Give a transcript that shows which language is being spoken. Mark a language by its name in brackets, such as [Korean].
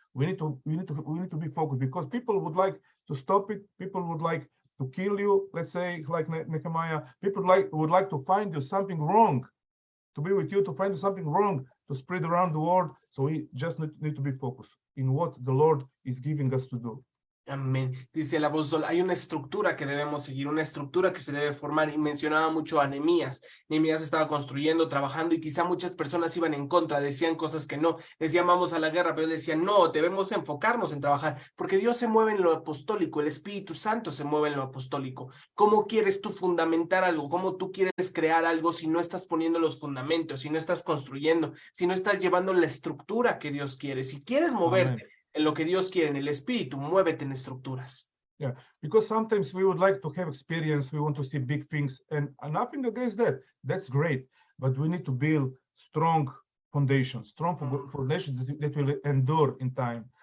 [English] We need to be focused because people would like to stop it. People would like to kill you. Let's say like Nehemiah. People would like to find you something wrong, to be with you, to find you something wrong, to spread around the world. So we just need to be focused in what the Lord is giving us to do. [Spanish] Amén. Dice el apóstol, hay una estructura que debemos seguir, una estructura que se debe formar, y mencionaba mucho a Nehemías. Nehemías estaba construyendo, trabajando, y quizá muchas personas iban en contra, decían cosas que no, decían vamos a la guerra, pero decían no, debemos enfocarnos en trabajar, porque Dios se mueve en lo apostólico, el Espíritu Santo se mueve en lo apostólico. ¿Cómo quieres tú fundamentar algo? ¿Cómo tú quieres crear algo si no estás poniendo los fundamentos, si no estás construyendo, si no estás llevando la estructura que Dios quiere? Si quieres moverte, Amen. En lo que Dios quiere, en el espíritu, muévete en estructuras. [English] Yeah, because sometimes we would like to have experience, we want to see big things, and nothing against that. That's great, but we need to build strong foundations, foundations that will endure in time.